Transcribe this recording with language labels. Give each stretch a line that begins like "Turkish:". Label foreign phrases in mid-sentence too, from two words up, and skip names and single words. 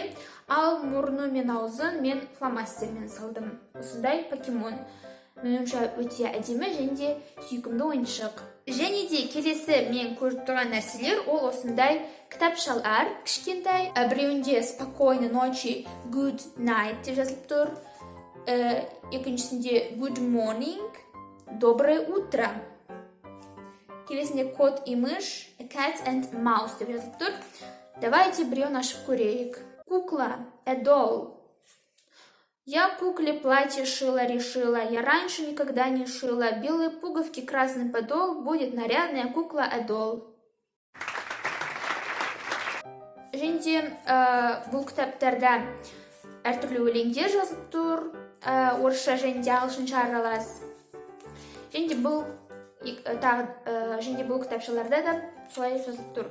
Kazakh: Ал мұрны мен аузын мен фломастермен салдым. Осындай покемон. Меніңше өте әдемі және де сүйкімді ойыншық. Және де келесі мен көріп тұрған нәрселер ол осындай кітапшалар, кішкентай. Біреуінде
Russian: спокойной ночи,
English: good night
Kazakh: деп жазылып тұр. Екіншісінде
English: good morning,
Russian: доброе утро.
Kazakh: Келесінде
Russian: кот и мышь,
English: a cat and mouse
Kazakh: деп жазылып тұр. Давайте біреуін ашып көрейік.
Russian: Кукла,
English: a doll.
Russian: Я кукле платье шила, решила. Я раньше никогда не шила. Белые пуговки, красный подол. Будет нарядная кукла,
English: a doll.
Kazakh: Және де бұл кітаптарда әртүрлі өлеңдер жазылып тұр. Орысша және де ағылшынша аралас. Және де бұл кітапшаларда да солай жазылып тұр.